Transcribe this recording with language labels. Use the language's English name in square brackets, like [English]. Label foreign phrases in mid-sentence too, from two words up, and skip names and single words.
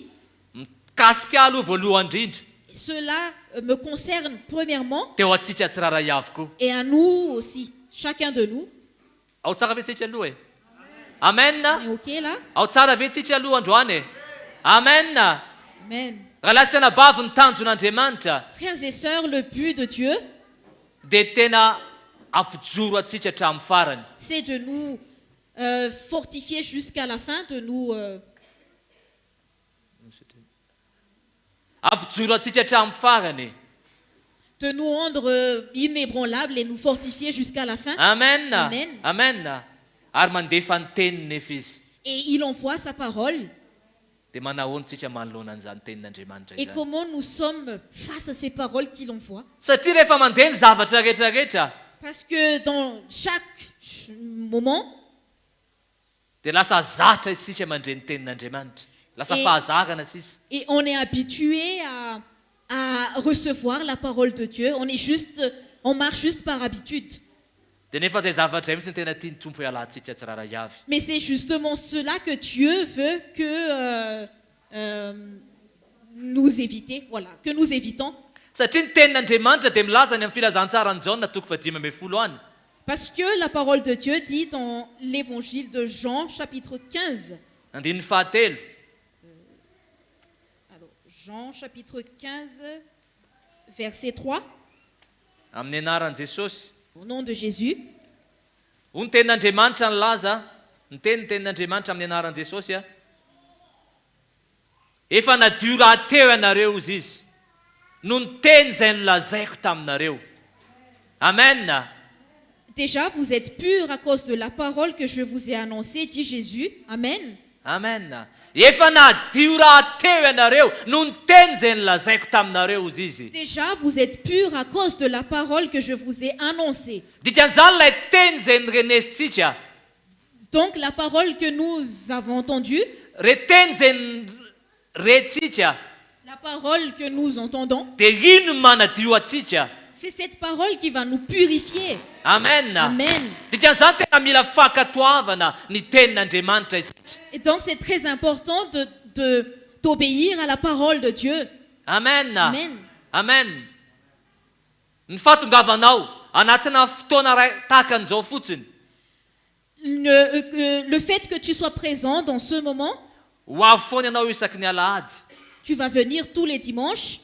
[Malagasy] Mikasika aloha voalohany indrindra. [French] Cela me concerne premièrement [Malagasy] Teo atsika tsiraray avokoa. [French] et à nous aussi, chacun de nous. [Malagasy] Ao tsara ve tsika aloha e? Amen. [French] On est OK là? [Malagasy] Ao tsara ve tsika aloha androany e? Amen. Amen. Raha lasana bavy ny tanjon'Andriamanitra [French] Frères et sœurs, le but de Dieu, [Malagasy] dia tena ampijoro atsika hatramin'ny farany. [French] c'est de nous fortifier jusqu'à la fin, de nous [Malagasy] Ampijoro atsika hatramin'ny farany. [French] rendre inébranlables et nous fortifier jusqu'à la fin. [Malagasy] Amen. Amen. Amen. Ary mandefa ny teniny nefa izy. [French] Et il envoie sa parole. [Malagasy] Dia manahoana tsika manoloana an'izany tenin'Andriamanitra [French] Et [Malagasy] izany. [French] comment nous sommes face à ces paroles qu'il envoie? [Malagasy] Satria rehefa mandeha ny zavatra rehetrarehetra [French] Parce que dans chaque moment, [Malagasy] dia lasa zatra isika mandre ny tenin'Andriamanitra. Lasa fahazarana sisa. [French] et on est habitué à recevoir la parole de Dieu. On marche juste par habitude. [Malagasy] Dia nefa izay zavatra mihitsy ny tena tiany tompo hialantsika tsiraray avy. [French] Mais c'est justement cela que Dieu veut que nous éviter, voilà, que nous évitons. [Malagasy] Satria ny tenin'Andriamanitra dia milaza ny amin'ny filazantsarany Jaona toko 5:10 any. [French] Parce que la parole de Dieu dit dans l'évangile de Jean, chapitre 15. [Malagasy] Andininy fahatelo. [French] Alors, Jean, chapitre 15, verset 3. [Malagasy] Amin'ny anaran'i Jesosy. [French] Au nom de Jésus. [Malagasy] Hoy ny tenin'Andriamanitra nilaza, ny tenin'Andriamanitra amin'ny anaran'i Jesosy a. Efa nadio raha teo ianareo ozy izy. no ny teny izay nolazaiko taminareo. Amen. [French] Déjà, vous êtes purs à cause de la parole que je vous ai annoncée, dit Jésus. [Malagasy] Amen. Amen. Efa nadio raha teo ianareo no ny teny izay nolazaiko taminareo izy izy. [French] Déjà, vous êtes purs à cause de la parole que je vous ai annoncée. [Malagasy] Dikan'izany ilay teny izay nyrenesitsika. [French] Donc, la parole que nous avons entendue, [Malagasy] Reteny izay retsika [French] la parole que nous entendons, [Malagasy] dia ino no manadio atsika. [French] c'est cette parole qui va nous purifier. [Malagasy] Amen. Amen. Dikan'izany tena mila fankatoavana ny tenin'Andriamanitra isika. [French] Et donc, c'est très important d'obéir à la parole de Dieu. [Malagasy] Amen. Amen. Amen. Ny fahatongavanao anatina fotoana tahaka an'izao fotsiny [French] Le fait que tu sois présent dans ce moment, [Malagasy] ho avy foana ianao isaky ny alahady. [French] tu vas venir tous les dimanches,